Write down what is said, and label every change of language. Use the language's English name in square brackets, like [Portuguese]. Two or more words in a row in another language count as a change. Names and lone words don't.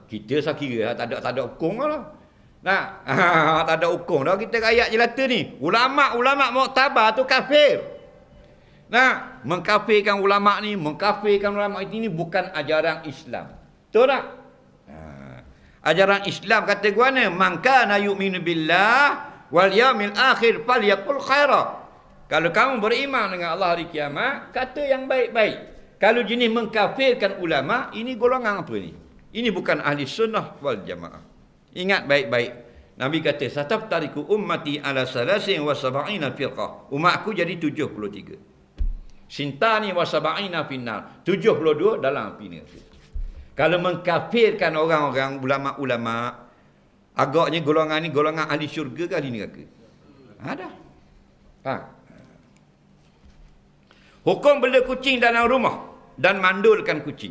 [Malay] Kita saya kira tak ada hukum lah. Nah, tak ada hukum dah kita ayat jelata ni. Ulama-ulama muktabar tu kafir. Nah, mengkafirkan ulama ni, mengkafirkan ulama ini bukan ajaran Islam. Betul tak? Ajaran Islam kata gua ni, [Arabic] man kana yu'minu billah wal yaumil akhir falyaqul khaira. [Malay] Kalau kamu beriman dengan Allah hari kiamat, kata yang baik-baik. Kalau jenis mengkafirkan ulama, ini golongan apa ni? Ini bukan ahli sunnah wal jamaah. Ingat baik-baik. Nabi kata, [Arabic] "Sataftariku ummati ala salasin wa sab'ina firqah." [Malay] Umatku jadi 73. [Arabic] Sintani wa sab'ina finnar. [Malay] 72 dalam api neraka. Kalau mengkafirkan orang-orang ulama-ulama, agaknya golongan ni golongan ahli syurga ke ahli neraka? Ada. Hukum bela kucing dalam rumah dan mandulkan kucing.